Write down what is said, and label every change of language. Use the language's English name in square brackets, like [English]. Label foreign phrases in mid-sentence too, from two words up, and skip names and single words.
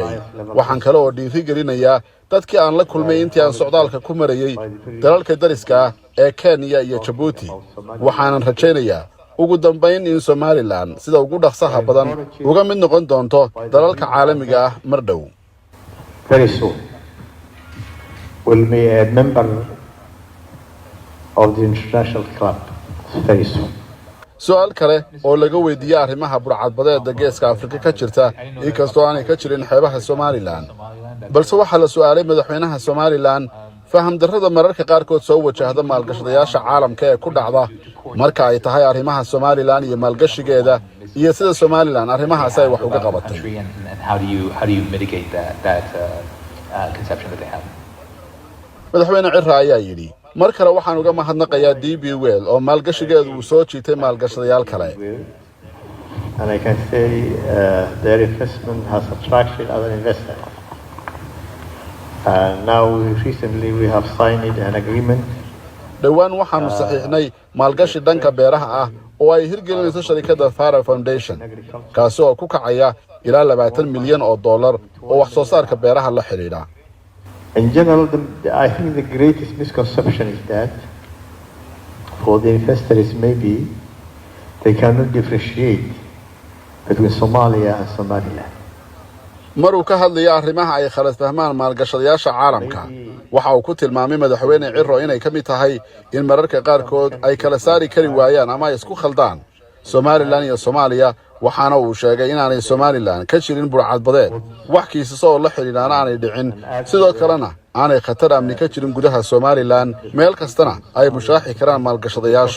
[Somali] waxaan kale oo dhiirigelinayaa dadkii aan la kulmay intii aan socdaalka ku marayay dalalka dariska ah ee Kenya iyo Djibouti. waxaan rajaynayaa ugu dambeyn in Somaliland sida ugu dhaqsaha badan uga mid noqon doonto dalalka caalamiga ah mar dhow. [English] Very soon will be a member of the international club. Very soon. [Somali] su'aal kale oo laga weydiiyay arrimaha burcadbadeedda geeska Afrika ka jirta inkastoo aanay ka jirin xeebaha Somaliland balse waxaa la su'aalay madaxweynaha Somaliland faham darrada mararka qaarkood soo wajahda maalgashadayaasha caalamka ee ku dhacda marka ay tahay arrimaha Somaliland iyo maalgashigeeda iyo sida Somaliland arrimahaas ay wax uga qabatay. [English] How do you mitigate that conception that they have? [Somali] madaxweyne Cirra ayaa yidhi mar kale waxaan uga mahadnaqayaa DP World oo maalgashigeedu uu soo jiitay maalgashadayaal kale. [English] And I can say their investment has attracted other investors. Now recently we have signed an agreement. [Somali] dhawaan waxaanu saxiixnay maalgashi dhanka beeraha ah oo ay hirgelinayso sharikadda Fara Foundation kaasi oo ku kacaya ilaa $20 milyan oo wax soo saarka beeraha la xiriira. [English] In general, I think the greatest misconception is that for the investors maybe they cannot differentiate between Somalia and Somaliland. [Somali] maruu ka hadlaya arrimaha ay khalad fahmaan maalgashadayaasha caalamka waxa uu ku tilmaamay madaxweyne Cirro inay ka mid tahay in mararka qaarkood ay kala saari kari waayaan ama ay isku khaldaan Somaliland iyo Soomaaliya. waxaana uu sheegay inaanay Somaliland ka jirin burcadbadeed wax kiisas oo la xiriirana aanay dhicin sidoo kalena aanay khatar amni ka jirin gudaha Somaliland meel kastana ay mushaaxi karaan maalgashadayaashu.